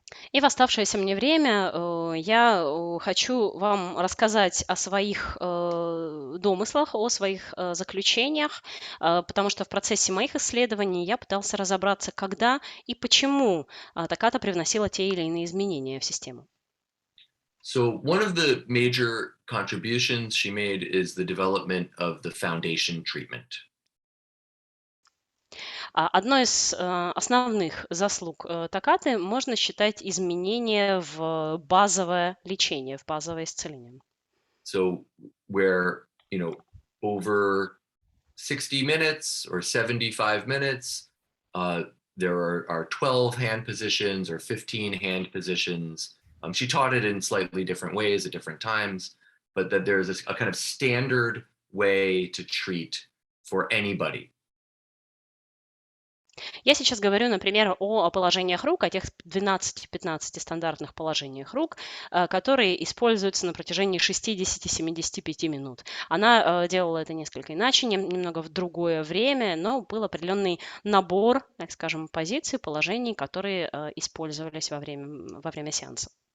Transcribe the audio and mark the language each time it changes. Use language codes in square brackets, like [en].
[ru] И в оставшееся мне время я хочу вам рассказать о своих домыслах, о своих заключениях, потому что в процессе моих исследований я пытался разобраться, когда и почему Таката привносила те или иные изменения в систему. [en] So one of the major contributions she made is the development of the foundation treatment. [ru] Одной из основных заслуг Такаты можно считать изменение в базовое лечение, в базовое исцеление. [en] So where, over 60 minutes or 75 minutes, there are 12 hand positions or 15 hand positions. She taught it in slightly different ways at different times, but that there's a kind of standard way to treat for anybody. [ru] Я сейчас говорю, например, о положениях рук, о тех 12-15 стандартных положениях рук, которые используются на протяжении 60-75 минут. Она делала это несколько иначе, немного в другое время, но был определенный набор, так скажем, позиций, положений, которые использовались во время сеанса.